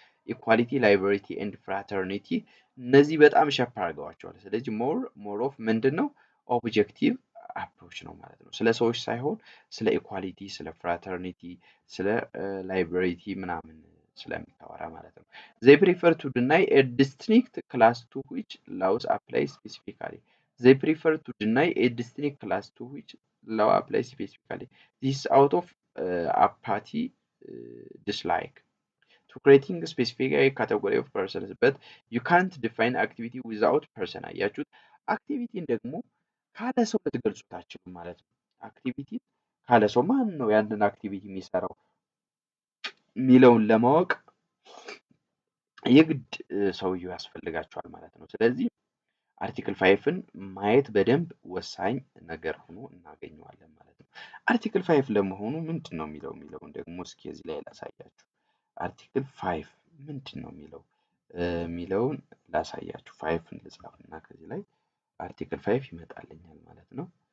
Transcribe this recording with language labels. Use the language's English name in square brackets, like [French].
[Amharic] ኢኳሊቲ ላይበሪቲ ኤንድ ፍራተርኒቲ እነዚህ በጣም ሸፕ አርገዋቸዋል። ስለዚህ ሞር ኦፍ ምንድነው ኦብጀክቲቭ አፕሮች ነው ማለት ነው። ስለ ሰዎች ሳይሆን ስለ ኢኳሊቲ፣ ስለ ፍራተርኒቲ፣ ስለ ላይበሪቲ ምናምን ስለሚታወራ ማለት ነው። [English] they prefer to deny a distinct class to which laws apply specifically. They prefer to deny a distinct class to which law applies specifically. This is out of apathy, dislike to creating a specific category of persons, but you can't define activity without person. [Amharic] አያችሁት አክቲቪቲን ደግሞ ካለ ሰው ልትገልጹት አትችሉም ማለት ነው። አክቲቪቲ ካለ ሰው ማን ነው ያንን አክቲቪቲ የሚሰራው ሚለውን ለማወቅ የግድ ሰውየው ያስፈልጋቸዋል ማለት ነው። ስለዚህ አርቲክል 5ን ማየት በደንብ ወሳኝ ነገር ሆኖ እናገኘዋለን ማለት ነው። አርቲክል 5 ለመሆኑ ምንድነው የሚለውን ደግሞ እስኪ እዚህ ላይ ላሳያችሁ። አርቲክል 5 ምንድነው የሚለውን ላሳያችሁ። 5ን ልጻፍና ከዚህ ላይ አርቲክል 5 ይመጣልኛል ማለት ነው።